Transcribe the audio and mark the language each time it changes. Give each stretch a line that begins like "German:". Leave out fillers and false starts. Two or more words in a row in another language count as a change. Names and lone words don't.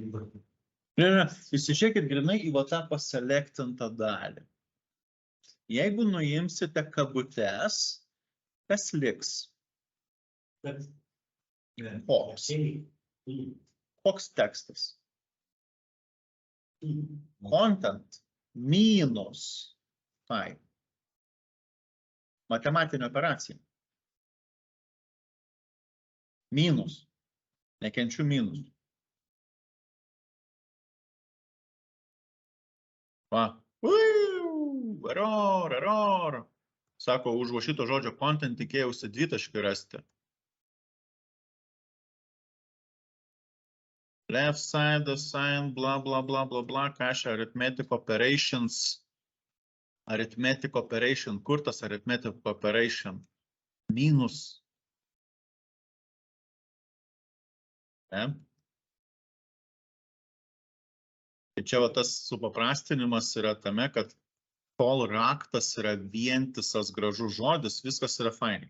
Lithuanian: Ne, įsižiūrėkit grinai į va tą paselektintą dalį. Jeigu nuimsite kabutes, kas liks? Koks tekstas?
English: Content minus type.
Lithuanian: Matematinė operacija. Minus. Nekenčiu minus. Va. Error. Sako, už šito žodžio content tikėjausi dvitaškį rasti.
English: Left side, assign, blah, blah, blah, blah, blah, kašia, arithmetic operations. Arithmetic operation.
Lithuanian: Kur tas
English: arithmetic operation?
Lithuanian: Minus. Ne? Tai čia va tas supaprastinimas yra tame, kad kol raktas yra vientisas gražus žodis, viskas yra fainai.